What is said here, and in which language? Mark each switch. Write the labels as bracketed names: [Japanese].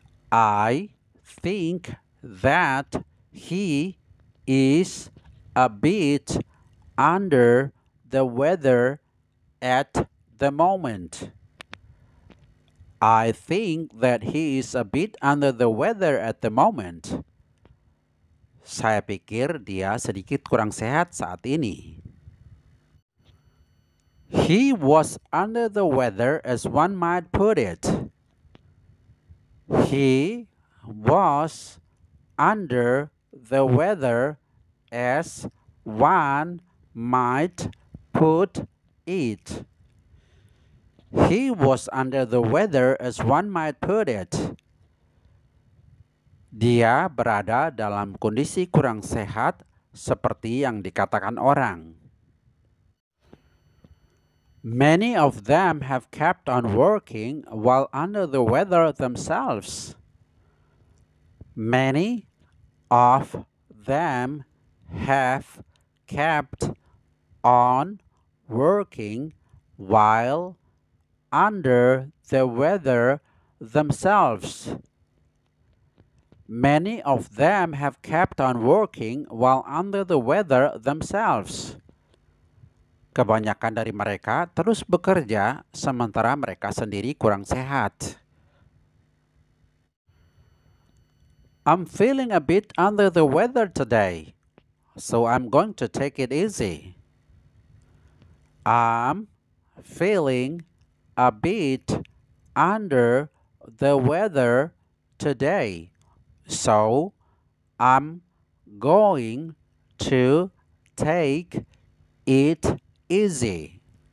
[English] I think that he is a bit under the weather at the moment. I think that he is a bit under the weather at the moment. [Indonesian] Saya pikir dia sedikit kurang sehat saat ini. [English] He was under the weather as one might put it. He was under the weather as one might put it. He was under the weather as one might put it. [Indonesian] Dia berada dalam kondisi kurang sehat seperti yang dikatakan orang. [English] Many of them have kept on working while under the weather themselves. Many of them have kept on working while under the weather themselves. Many of them have kept on working while under the weather themselves. [Indonesian] Kebanyakan dari mereka terus bekerja sementara mereka sendiri kurang sehat. [English] I'm feeling a bit under the weather today, so I'm going to take it easy. I'm feeling a bit under the weather today, so I'm going to take it easy.